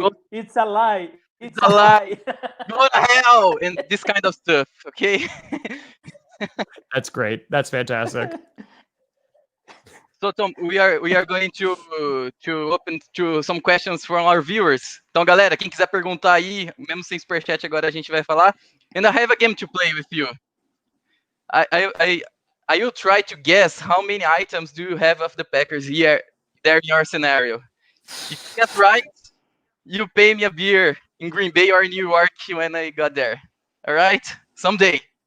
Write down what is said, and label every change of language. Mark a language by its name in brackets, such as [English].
[English] it's a lie. It's a lie. Go to hell and this kind of stuff. Okay. That's great. That's fantastic. So, Tom, we are going to open to some questions from our viewers. [Portuguese] Então, galera, quem quiser perguntar aí, mesmo sem superchat agora a gente vai falar. [English] And I have a game to play with you. I will try to guess how many items do you have of the Packers there in your scenario. If you get right, you pay me a beer in Green Bay or New York when I got there. All right? Someday.